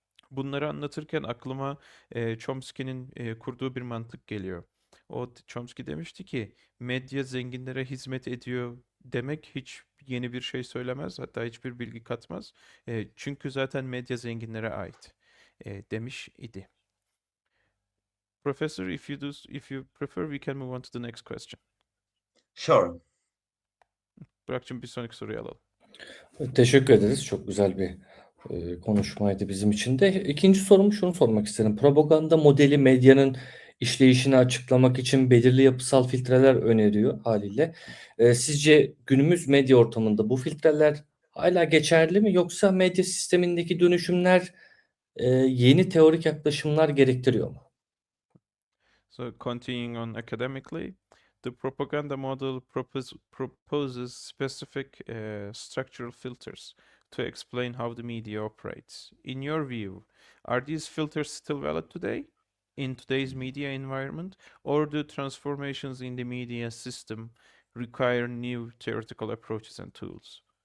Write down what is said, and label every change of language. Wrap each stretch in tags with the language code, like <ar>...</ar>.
<tr>Bunları anlatırken aklıma Chomsky'nin kurduğu bir mantık geliyor. Chomsky demişti ki medya zenginlere hizmet ediyor demek hiç yeni bir şey söylemez, hatta hiçbir bilgi katmaz. Çünkü zaten medya zenginlere ait demiş idi.</tr> <en>Professor, if you prefer, we can move on to the next question. Sure.</en> <tr>Burak'cığım bir sonraki soruyu alalım. Teşekkür ederiz. Çok güzel bir konuşmaydı bizim için de. İkinci sorumu şunu sormak isterim. Propaganda modeli medyanın işleyişini açıklamak için belirli yapısal filtreler öneriyor haliyle. Sizce günümüz medya ortamında bu filtreler hala geçerli mi, yoksa medya sistemindeki dönüşümler yeni teorik yaklaşımlar gerektiriyor mu?</tr> <en>So continuing on academically, the propaganda model proposes specific structural filters to explain how the media operates. In your view, are these filters still valid today in today's media environment, or do transformations in the media system require new theoretical approaches and tools?</en>